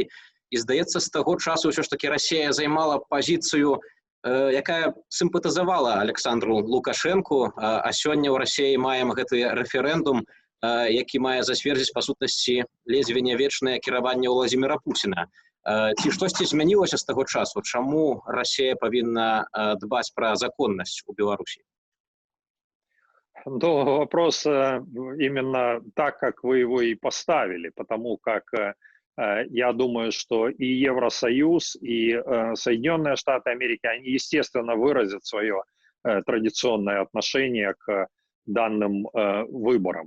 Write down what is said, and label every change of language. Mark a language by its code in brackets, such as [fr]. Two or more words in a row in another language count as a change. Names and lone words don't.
[be] І, здаецца, з таго часу ўсё ж такі Расія займала пазіцыю, якая сімпатызавала Александру Лукашэнку, а сёння ў Расіі маем гэты рэферэндум, які мае зацвердзіць па сутнасці ледзьве не вечнае кіраванне Владзіміра Пуціна. Ці штосьці змянілася з таго часу? Чаму Расія павінна дбаць пра законнасць у Беларусі? [ru] Вопрос именно так, как вы его и поставили, потому как я думаю, что и Евросоюз, и Соединенные Штаты Америки, они, естественно, выразят свое традиционное отношение к данным выборам.